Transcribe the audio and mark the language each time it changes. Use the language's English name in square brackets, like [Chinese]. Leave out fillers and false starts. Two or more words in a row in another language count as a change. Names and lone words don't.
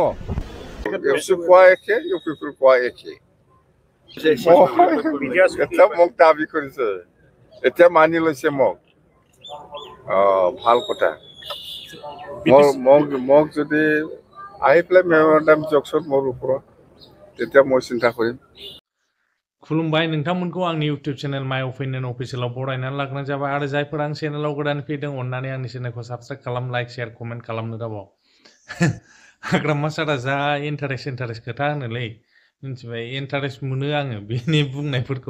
[Assamese] কোৱা একে, ইউপিপিৰ কোৱা একে। এতিয়া মোক দাবী কৰিছে, এতিয়া মানি লৈছে মোক। ভাল কথা। মোক যদি আহি পেলাই মেমৰেণ্ডাম দিয়কচোন মোৰ ওপৰত, তেতিয়া মই চিন্তা কৰিম। [Bodo] खुलुमबाय नोंथांमोनखौ आंनि इउटिउब चेनेल माय अपिनियन अफिसियेलाव बरायनानै लाग्रोनाय जाबाय आरो जायफोर आं चेनेलाव गोदान फैदों अननानै आंनि चेनेलखौ साबस्क्राइब खालाम, [English] like share comment [Bodo] खालामनो दाबाव। हाग्रामा सारा जा इन्टारेस्ट खोथा होनोलै मिथिबाय, इन्टारेस्ट मोनो आङो बेनि बुंनायफोरखौ।